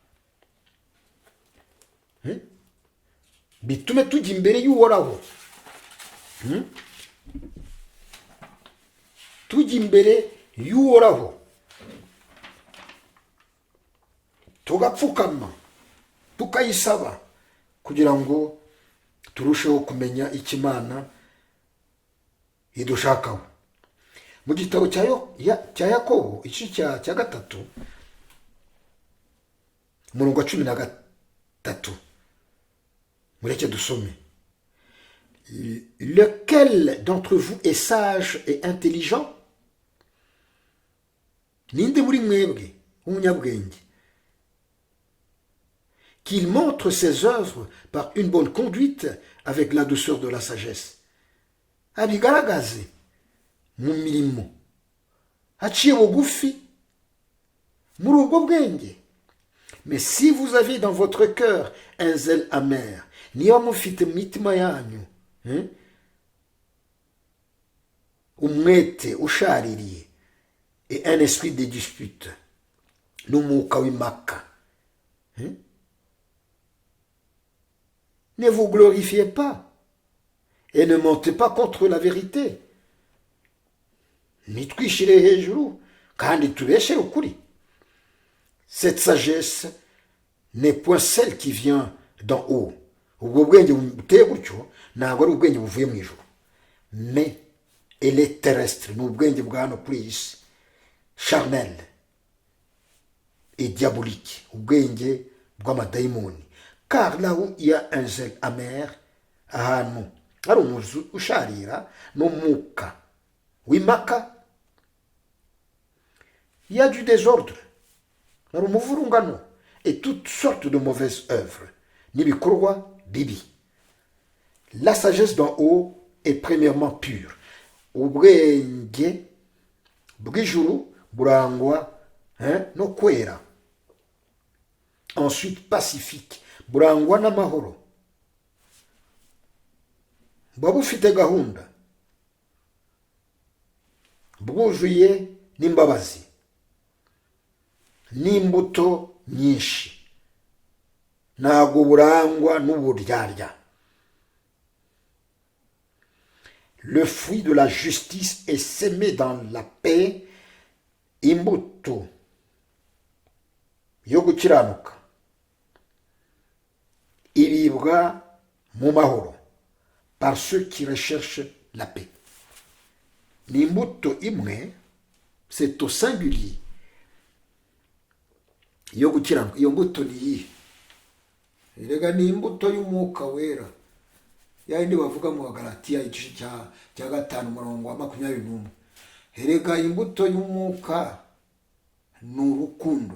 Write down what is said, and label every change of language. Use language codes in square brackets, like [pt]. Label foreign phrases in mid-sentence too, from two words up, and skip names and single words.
[rw] bitume tujya imbere y'Uhoraho, tujya imbere y'Uhoraho tugapfukama tukayisaba kugira ngo turusheho kumenya icyo Imana idushakaho. Mu gitabo cya Yakobo igice cya 3 umurongo wa 13, mureke dusome. [fr] Lequel d'entre vous est sage et intelligent? [rw] Ninde muri mwebwe umunyabwenge? [fr] Qu'il montre ses œuvres par une bonne conduite avec la douceur de la sagesse. [rw] Abigaragaze mu mirimo aciye bugufi muri ubwo bwenge. [fr] Mais si vous avez dans votre cœur un zèle amer, [rw] niba mufite mu mitima yanyu umwete ushaririye, [fr] et un esprit de dispute [rw] n'umwuka w'impaka. [fr] Ne vous glorifiez pas et ne montez pas contre la vérité. [rw] Nitwishire hejuru kandi tubeshere ukuri. [fr] Cette sagesse n'est point celle qui vient d'en haut. [rw] Ubwo bwenge buteye gutyo ntabwo ari ubwenge buvuye mu ijuru, [fr] mais elle est terrestre, [rw] ni ubwenge bwa hano kuri iyi si, [fr] charnel et diabolique, [rw] ubwenge bw'amadayimoni. [fr] Car là où il y a un zèle amer, [rw] ahantu hari umuzi usharira n'umwuka w'impaka, [fr] il y a du désordre, [rw] hari umuvurungano [fr] et toutes sortes de mauvaises œuvres, [rw] n'ibikorwa bibi. [fr] La sagesse d'en haut est premièrement pure. [rw] Ubwenge bw'ijuru burangwa no kwera. [fr] Ensuite pacifique, [rw] burangwa n'amahoro. Buba bufite gahunda, bwuzuye n'imbabazi n'imbuto nyinshi, ntabwo burangwa n'uburyarya. [fr] Le fruit de la justice est semé dans la paix, [rw] imbuto yo gukiranuka iribwa mu mahoro [fr] par ceux qui recherchent la paix. [rw] Ni imbuto imwe, [fr] c'est au singulier, [rw] yo gukiranuka. Iyo mbuto ni iyihe? Erega ni imbuto y'umwuka wera, yayindi bavuga mu Bagalatiya igice cya 5:21. Erega imbuto y'umwuka ni urukundo.